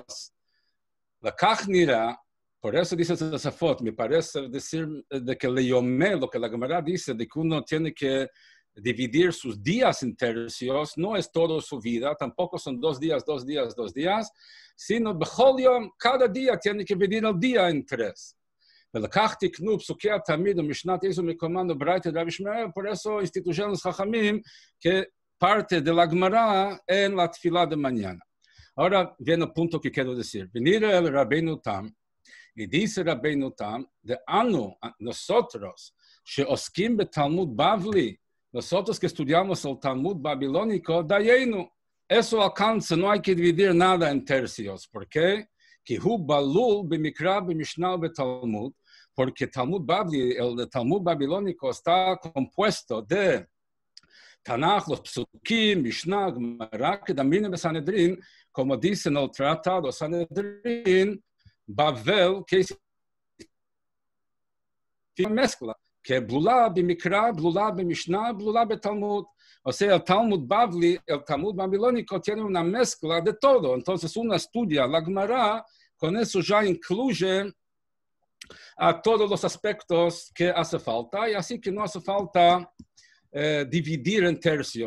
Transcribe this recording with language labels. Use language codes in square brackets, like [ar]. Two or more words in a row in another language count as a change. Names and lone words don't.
[es] La kachnira, por eso dice Tosafot, me parece decir de que leyomé, lo que la Gemara dice, de que uno tiene que dividir sus días en tercios, no es toda su vida, tampoco son 2 días, 2 días, 2 días, sino [he] בכל יום, [es] cada día tiene que dividir el día en 3. Velakachti knu psukia tamid mishnat eso me comando braita de Rabbi Shmuel, por eso instituyeron los Chachamim que parte de la Gemara en la tefilá de mañana. Ahora viene el punto que quiero decir. Venir el Rabbeinu Tam, y dice Rabbeinu Tam, de anu, nosotros, [he] שעוסקים בתלמוד בבלי, [es] nosotros que estudiamos el Talmud babilónico, dayenu, eso alcanza, no hay que dividir nada en tercios. ¿Por qué? [he] כי הוא בלול במקרא במשנה בתלמוד, [es] porque Talmud Bavli, el Talmud babilónico está compuesto de Tanakh, los Psukim, Mishnah, Gemara, Kedamim y Sanedrin, como dice en el tratado Sanedrin, Bavel, que es una mezcla, que [he] בלולה במקרא, בלולה במשנה, בלולה בתלמוד. [es] O sea, el Talmud Bavli, el Talmud babilónico tiene una mezcla de todo. Entonces uno estudia la Gemara, con eso ya incluye a todos los aspectos que hace falta, y así que no hace falta dividir en tercios.